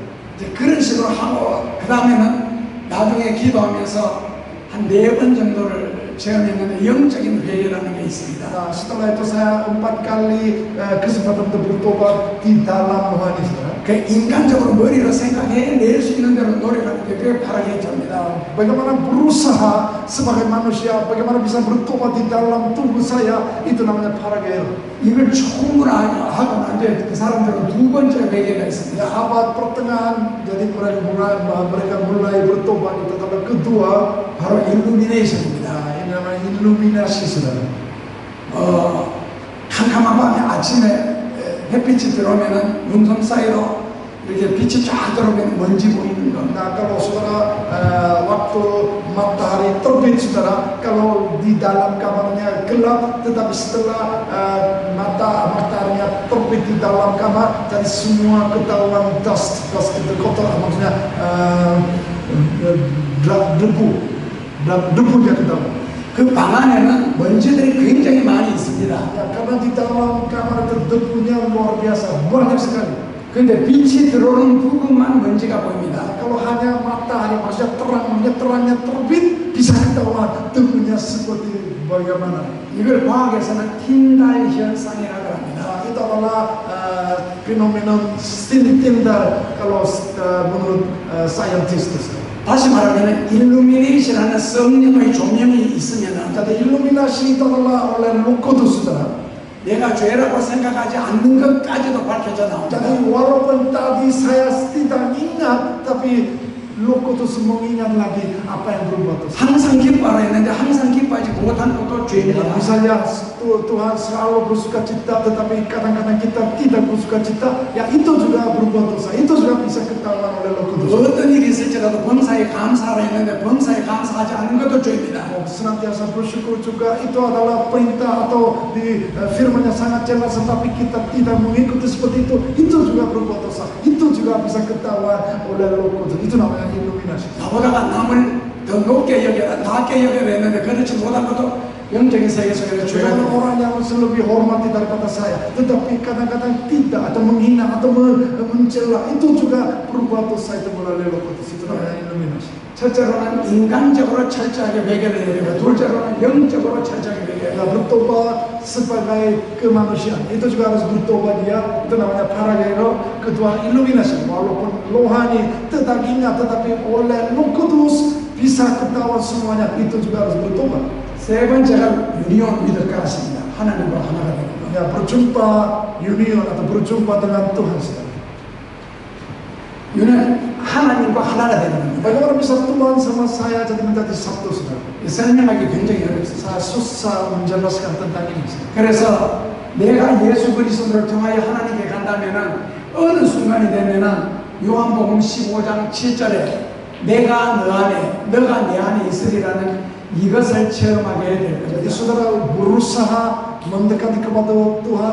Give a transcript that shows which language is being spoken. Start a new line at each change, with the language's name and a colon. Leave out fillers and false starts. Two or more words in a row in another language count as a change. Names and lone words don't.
Korean: 이제 그런 식으로 하고 그 다음에는 나중에 기도하면서 한 4번 정도를 체험했는데 영적인 회개라는 게 있습니다.
Indonesian: Nah, setelah itu saya 4 kali kesempatan untuk bertobat di dalam rohani, saudara.
Korean: 그 인간적으로 머리로 생각해낼 수 있는 대로 노력하는 게 그게 바르게 됩니다.
Indonesian: Bagaimana berusaha sebagai manusia, bagaimana bisa bertobat di dalam tubuh saya, itu namanya paragel.
Korean: 이걸 충분하게 하고 난 뒤에 그 사람들은 2번째 회개가 있습니다.
Indonesian: Ya, abad pertengahan, jadi mereka mulai bertobat itu. Tapi kedua,
Korean: 바로 일루미네이션입니다.
Indonesian: nah, ini namanya iluminasi, saudara.
Korean: 캄캄한 밤에 아침에 햇빛이 들어오면은 눈썹 사이로 이렇게 빛이 쫙 들어오면 먼지 보이는 거.
Indonesian: Nah, kalau saudara waktu matahari terbit, saudara, kalau di dalam kamarnya gelap, tetapi setelah mataharinya terbit di dalam kamar, jadi semua ketahuan dust itu kotor, maksudnya debunya ketahuan.
Korean: 그 방 안에는 먼지들이 굉장히 많이 있습니다.
Indonesian: Ya, karena di dalam kamar itu debunya luar biasa, banyak sekali.
Korean: 근데 빛이 들어오는 부분만 먼지가 보입니다.
Indonesian: Kalau hanya matahari, maksudnya terangnya terbit, bisa ketahuan debunya seperti bagaimana.
Korean: 이걸 과학에서는 틴달 현상이라고 합니다.
Indonesian: Nah, itu adalah fenomenon Tyndall kalau menurut saintis.
Korean: 다시 말하면 일루미네이션하는 성령의 조명이 있으면
Indonesian: Jadi iluminasi itu adalah oleh Roh Kudus, saudara.
Korean: 내가 죄라고 생각하지 않는 것까지도 밝혀져 나옵니다.
Indonesian: Jadi walaupun tadi saya tidak ingat, tapi Roh Kudus mengingat lagi apa yang berbuat dosa.
Korean: 항상 기뻐하라 했는데 항상 기뻐하지 못한 것도 죄입니다.
Indonesian: Misalnya Tuhan selalu bersuka cita, tetapi kadang-kadang kita tidak bersuka cita, ya itu juga berbuat dosa. Itu juga bisa ketahuan oleh Roh Kudus.
Korean: 어떤 일이 있을지라도 범사에 감사하라 했는데 범사에 감사하지 않는 것도 죄입니다.
Indonesian: Senantiasa bersyukur juga itu adalah perintah atau di firman-Nya sangat jelas, tetapi kita tidak mengikuti seperti itu juga berbuat dosa. Itu juga bisa ketahuan oleh Roh Kudus. Itu namanya iluminasi.
Korean: 나보다가 남을 더 높게 여겨라, 낮게 여겨라 했는데 그렇지 못한 것도 영적인 세계 속에서
Indonesian: Jangan
Korean: 죄입니다.
Indonesian: orang yang lebih hormati daripada saya, tetapi kadang-kadang tidak atau menghina atau mencela, itu juga berbuat dosa, itu melalui Roh Kudus. Itu namanya iluminasi.
Korean: 첫째로는 인간적으로 철저하게 회개를 해야 되고 둘째로는 영적으로 철저하게 회개해야
Indonesian: Ya,
Korean: 돼요.
Indonesian: bertobat sebagai kemanusiaan, itu juga harus bertobat dia. Itu namanya paragelo. Kedua, iluminasi. Walaupun rohani tetap ingat, tetapi oleh Roh Kudus bisa ketahuan semuanya. Itu juga harus bertobat.
Korean: 세 번째가 유니온 믿을 것입니다. 하나님과 하나가 되는 거.
Indonesian: Ya, berjumpa union atau berjumpa dengan Tuhan, saudara.
Korean: 유는 하나님과 하나가 되는 겁니다.
Indonesian: Bagaimana bisa Tuhan sama saya jadi menjadi satu, saudara?
Korean: 설명하기 굉장히 어렵습니다.
Indonesian: Saya susah menjelaskan tentang ini, saudara.
Korean: 그래서 내가 예수 그리스도를 통하여 하나님께 간다면은 어느 순간이 되면은 요한복음 15장 7절에 내가 너 안에 너가 내 안에 있으리라는 이것을 체험하게 될
Indonesian: Jadi
Korean: 겁니다.
Indonesian: saudara berusaha mendekati kepada Tuhan.